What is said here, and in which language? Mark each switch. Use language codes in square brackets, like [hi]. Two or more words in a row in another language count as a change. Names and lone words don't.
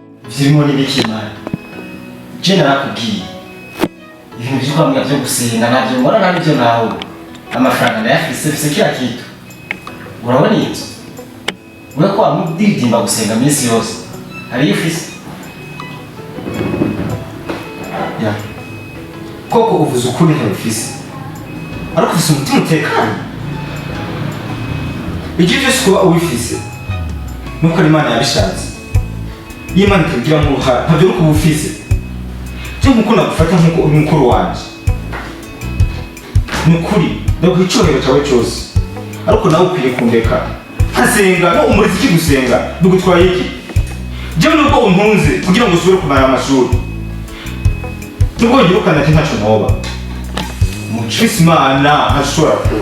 [rn] Vyirimo n'ibikimana. Je narakubwiye. Ibintu byo kwamira byo gusenga navyo ngora nabyo nawe. Amafaranga ndayafise [sw] kila kitu. [rn] Urabona inzo? Wewe kwa mudiridimba gusenga minsi yose. Hari ifise. Ya. Koko uvuze ukuri ntafise. Ariko ufise umutima utekanye. Icyo cyose kuba ubifise. Nuko Imana yabishatse. Imana ikagira mu ruhara, ntabyo uko ubufise. Cyo mukunda gufata nkuko uri mukuru wanje. Nukuri, ndaguha icyubahiro cyawe cyose. Ariko nawe ukwiye kundeka. Hasenga no umurizi iki gusenga, bigutwaye iki? Jewe nubwo untunze kugira ngo usubire kumara amashuri. Nubwo ngirukana ati ntaco noba. Mucisi Imana ntashobora kuba.